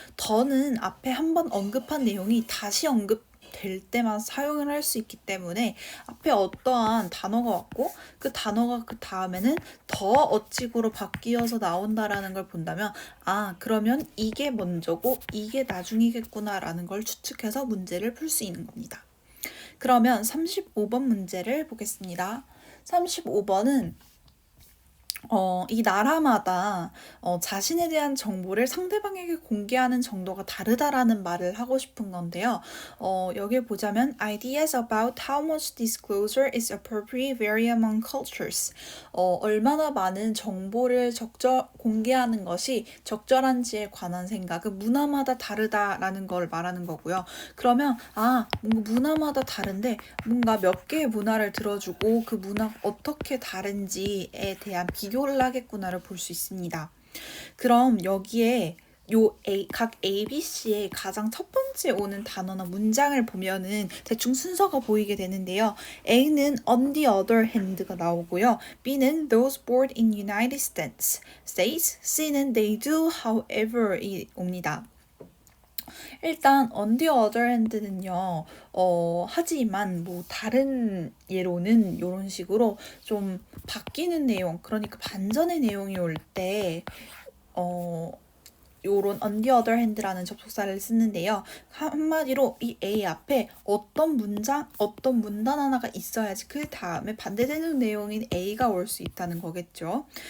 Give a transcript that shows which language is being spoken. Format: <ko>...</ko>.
<ko>더는 앞에 한번 언급한 내용이 다시 언급될 때만 사용을 할 수 있기 때문에 앞에 어떠한 단어가 왔고 그 단어가 그 다음에는 더 어cik으로 바뀌어서 나온다라는 걸 본다면 그러면 이게 먼저고 이게 나중이겠구나라는 걸 추측해서 문제를 풀 수 있는 겁니다. 그러면 35번 문제를 보겠습니다. 35번은 이 나라마다 자신에 대한 정보를 상대방에게 공개하는 정도가 다르다라는 말을 하고 싶은 건데요. 여기에 보자면</ko> <en>ideas about how much disclosure is appropriate vary among cultures.</en> <ko>얼마나 많은 정보를 공개하는 것이 적절한지에 관한 생각은 문화마다 다르다라는 걸 말하는 거고요. 그러면 뭔가 문화마다 다른데 뭔가 몇 개의 문화를 들어주고 그 문화가 어떻게 다른지에 대한 비교 비교를 하겠구나를 볼 수 있습니다. 그럼 여기에 각 A, B, C의 가장 첫 번째 오는 단어나 문장을 보면은 대충 순서가 보이게 되는데요. A는</ko> <en>on the other hand</en> <ko>가 나오고요. B는</ko> <en>those born in United States,</en> <ko>C는</ko> <en>they do however</en> <ko>이 옵니다. 일단</ko> <en>on the other hand</en> <ko>는요. 하지만 뭐 다른 예로는 이런 식으로 좀 바뀌는 내용, 그러니까 반전의 내용이 올때 요런</ko> <en>on the other hand</en> <ko>라는 접속사를 쓰는데요. 한마디로 이 A 앞에 어떤 문단 하나가 있어야지 그 다음에 반대되는 내용인 A가 올 수 있다는 거겠죠.</ko>